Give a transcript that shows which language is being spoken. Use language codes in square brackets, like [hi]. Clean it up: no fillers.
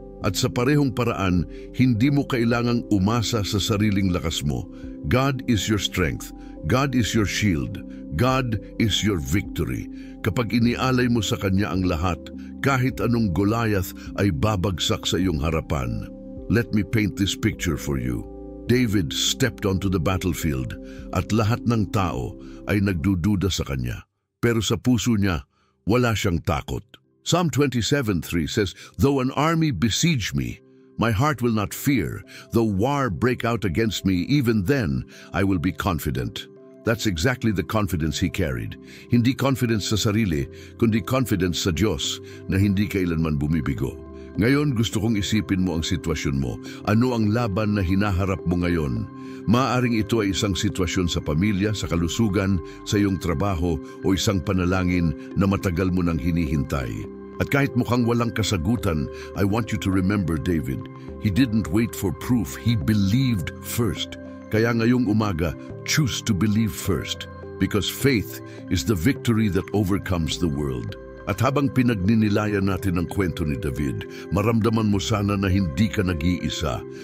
[tl] At sa parehong paraan, hindi mo kailangang umasa sa sariling lakas mo. [en] God is your strength. God is your shield. God is your victory. [tl] Kapag inialay mo sa Kanya ang lahat, kahit anong Goliath ay babagsak sa iyong harapan. [en] Let me paint this picture for you. David stepped onto the battlefield [tl] at lahat ng tao ay nagdududa sa kanya. Pero sa puso niya, wala siyang takot. [en] Psalm 27:3 says, "Though an army besiege me, my heart will not fear. Though war break out against me, even then I will be confident." That's exactly the confidence he carried. [tl] Hindi confidence sa sarili, kundi confidence sa Diyos na hindi kailanman bumibigo. Ngayon gusto kong isipin mo ang sitwasyon mo. Ano ang laban na hinaharap mo ngayon? Maaring ito ay isang sitwasyon sa pamilya, sa kalusugan, sa iyong trabaho o isang panalangin na matagal mo nang hinihintay. At kahit mukhang walang kasagutan, [en] I want you to remember David. He didn't wait for proof, he believed first. [tl] Kaya ngayong umaga, [en] choose to believe first, because faith is the victory that overcomes the world. [tl] At habang pinagninilayan natin ang kwento ni David, maramdaman mo sana na hindi ka nag-iisa.